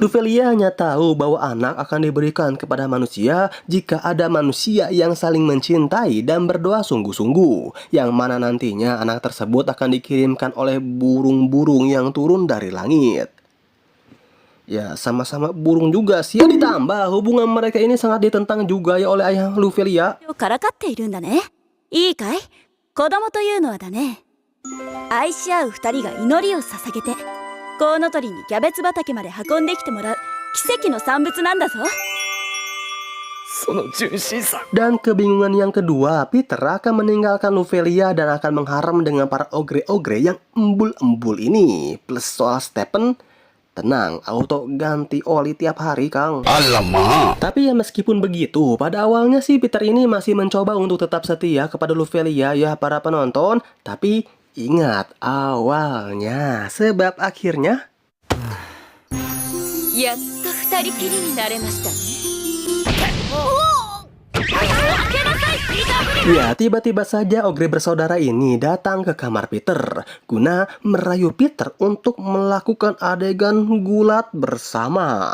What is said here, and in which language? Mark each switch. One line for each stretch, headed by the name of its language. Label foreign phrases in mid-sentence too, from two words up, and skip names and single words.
Indonesian: Luvelia hanya tahu bahwa anak akan diberikan kepada manusia jika ada manusia yang saling mencintai dan berdoa sungguh-sungguh. Yang mana nantinya anak tersebut akan dikirimkan oleh burung-burung yang turun dari langit. Ya, sama-sama burung juga sih. Ditambah hubungan mereka ini sangat ditentang juga ya oleh ayah Luvelia.
Japanese: からかっているんだね。いいかい？子供というのはだね。愛し合う二人が祈りを捧げて、コウノトリにキャベツ畑まで運んできてもらう奇跡の産物なんだぞ。
Indonesian: Dan kebingungan yang kedua, Peter akan meninggalkan Luvelia dan akan mengharam dengan para ogre-ogre yang embul-embul ini. Plus soal Stephen, tenang, auto ganti oli tiap hari, Kang. Alamak. Tapi ya meskipun begitu, pada awalnya sih Peter ini masih mencoba untuk tetap setia kepada Luvelia ya para penonton. Tapi ingat, awalnya, sebab akhirnya...
Japanese: やっと二人きりになれましたね。
Indonesian: Ya, tiba-tiba saja ogre bersaudara ini datang ke kamar Peter guna merayu Peter untuk melakukan adegan gulat bersama.